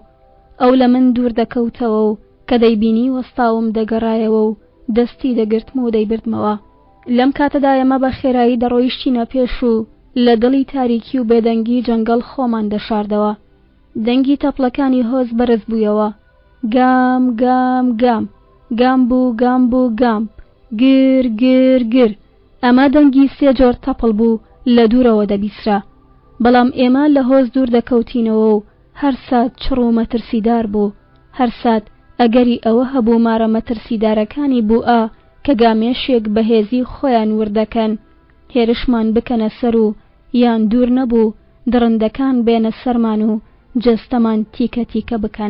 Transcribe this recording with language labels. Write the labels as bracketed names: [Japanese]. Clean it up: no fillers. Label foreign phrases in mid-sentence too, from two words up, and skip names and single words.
[Central Kurdish] ئەو لە من دوور دەکەوتەوە و کە دەیبینی وەستاوم دەگەڕایەوە و دەستی دەگرتم و دەیبردمەوە. لەم کاتەدا ئێمە بە خێرایی دەڕۆیشتینە پێش و لە دڵی تاریکی و بێدەنگی جەنگەڵ خۆمان دەشاردەوە. دەنگی تەپڵەکانی هۆز بەرز بوویەوە. گام گام گام گام بوو گام بوو گام گر گر گر. ئەمە دەنگی سێ جۆر تەپڵ بوو لە دوورەوە دەبیسرا بەڵام ئێمە لە هۆز دوور دەکەوتینەوە و هەر سات چڕ و مەترسیدار بوو. هەر سات ئەگەری ئەوە هەبوو مارە مەترسیدارەکانی بووە کە گامێشێک بەهێزی خۆیان وردەکەن هێرشمان بکەنە سەر و یان دوور نەبوو درندەکان بێنە سەرمان و جەستەمان تیکە تیکە بکەن.